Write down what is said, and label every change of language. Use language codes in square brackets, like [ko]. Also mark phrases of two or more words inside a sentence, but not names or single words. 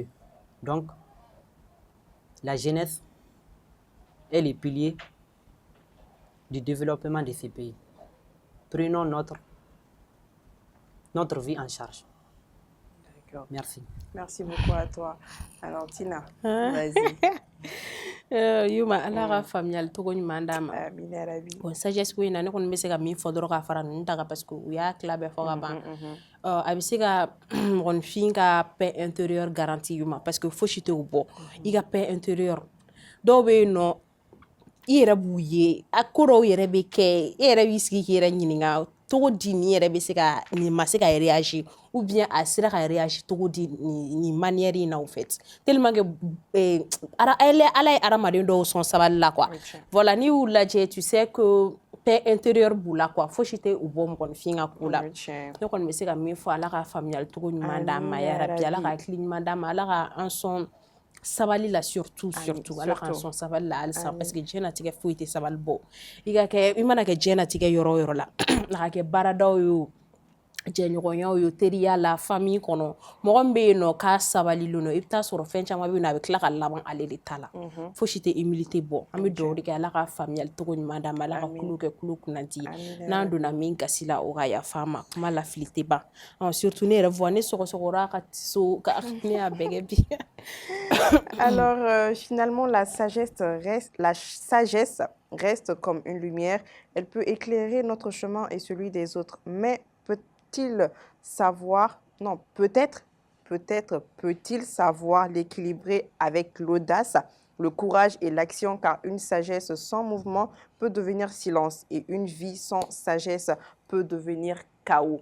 [fr] Donc, la jeunesse est le pilier du développement de ces pays. Prenons notre vie en charge. D'accord. Merci. Merci beaucoup à toi. Alors, Tina, vas-y. [bm] Yuma ala ka faamuyali togo ɲuman d'a ma. Amina yarabi. Bon sagesse ko in na ne kɔni bɛ se ka min fɔ dɔrɔn ka fara ninnu ta kan [fr] parce que [bm] u y'a tila bɛɛ fɔ ka ban. A bɛ se ka mɔgɔninfin ka [fr] paix intérieur garanti [bm] Yuma [fr] parce que [bm] fosi tɛ o bɔ i ka [fr] paix intérieur [bm] dɔw bɛ yen nɔ i yɛrɛ b'u ye a ko dɔw yɛrɛ bɛ kɛ i yɛrɛ b'i sigi k'i yɛrɛ ɲininka togo di nin yɛrɛ bɛ se ka nin ma se ka réagir [fr] ou bien [bm] a sera ka réagir togo di nin manière in na [fr] au fait tellement que [bm] ala ye adamaden dɔw sɔn sabali la [fr] quoi voilà [bm] n'i y'u lajɛ [fr] tu sais que paix intérieur [bm] b'u la quoi fosi tɛ u bɔ mɔgɔninfin ka ko la ne kɔni bɛ se ka min fɔ ala ka faamuyali togo ɲuman d'an ma yarabi ala ka hakili ɲuman d'an ma ala ka an sɔn sabali la surtout ala k'an sɔn sabali la halisa [fr] parce que [bm] diɲɛnatigɛ foyi tɛ sabali bɔ i mana kɛ diɲɛnatigɛ yɔrɔ o yɔrɔ la a ka kɛ baaradaw ye o jɛɲɔgɔnyaw ye teriya la famille kɔnɔ mɔgɔ min bɛ yen nɔ k'a sabalilen don i bɛ taa sɔrɔ fɛn caman bɛ yen nɔ a bɛ tila ka laban ale de ta la fosi tɛ humilité bɔ an bɛ dugawu de kɛ ala ka faamuyali togo ɲuman d'an ma ala ka kulo kɛ kulo kunnati n'an donna min gasi la o ka yafa an ma kuma lafili tɛ ban surtout ne yɛrɛ fɔ ne sɔgɔsɔgɔra ka so ka ne y'a bɛɛ kɛ bi. [fr] Alors, finalement, la sagesse reste comme une lumière. Elle peut éclairer notre chemin et celui des autres. Mais peut-il savoir, non, peut-être peut-il savoir l'équilibrer avec l'audace, le courage et l'action, car une sagesse sans mouvement peut devenir silence et une vie sans sagesse peut devenir chaos.